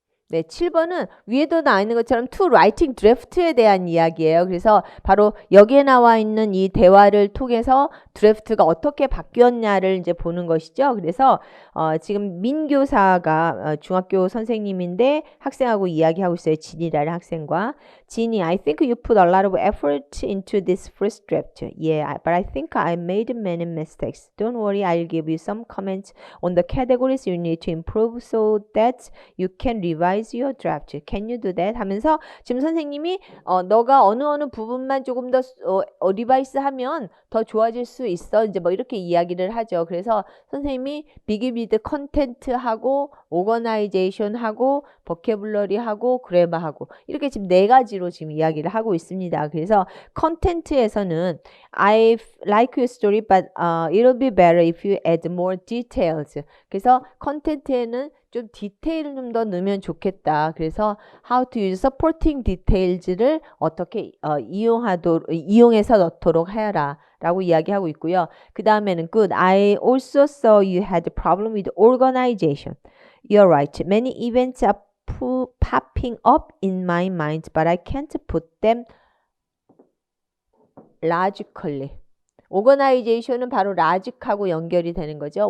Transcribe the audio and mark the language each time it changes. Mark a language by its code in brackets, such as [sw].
[ko] 네, 7번은 위에도 나와 있는 것처럼 to writing draft에 대한 이야기예요. 그래서 바로 여기에 나와 있는 이 대화를 통해서 드래프트가 어떻게 바뀌었냐를 이제 보는 것이죠. 그래서 지금 민 교사가 중학교 선생님인데 학생하고 이야기하고 있어요. 진이라는 학생과. [en] 진이, I think you put a lot of effort into this first draft. Yeah, but I think I made many mistakes. Don't worry, I'll give you some comments on the categories you need to improve so that you can revise your draft. Can you do that? [ko] 하면서 지금 선생님이 너가 어느 부분만 조금 더 리바이스 하면 더 좋아질 수 있어. 이제 뭐 이렇게 이야기를 하죠. 그래서 선생님이 비기비드 컨텐트하고 오거나이제이션하고 버케블러리하고 그래머하고 이렇게 지금 4가지로 지금 이야기를 하고 있습니다. 그래서 컨텐트에서는 [en] I like your story but it'll be better if you add more details. [ko] 그래서 컨텐트에는 좀 디테일을 좀 더 넣으면 좋겠다. 그래서 [en] how to use supporting details [ko] 를 어떻게 이용해서 넣도록 해라 라고 이야기하고 있고요. 그 다음에는 good. [en] I also saw you had a problem with organization. You're right. Many events are popping up in my mind, but I can't put them logically. [ko] organization은 바로 logic하고 연결이 되는 거죠.